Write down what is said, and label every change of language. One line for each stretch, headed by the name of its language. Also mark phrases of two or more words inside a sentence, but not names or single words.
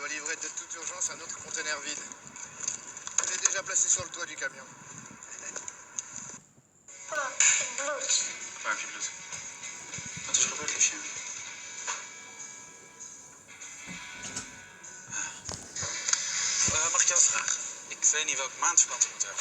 French: livrer de toute urgence un autre conteneur vide. Il est déjà placé sur le toit du camion.
Dutch: Waar heb je bloed? Wat is er gebeurd, liefje? Mag ik jou vragen? Ik weet niet welke maandverband ik moet hebben.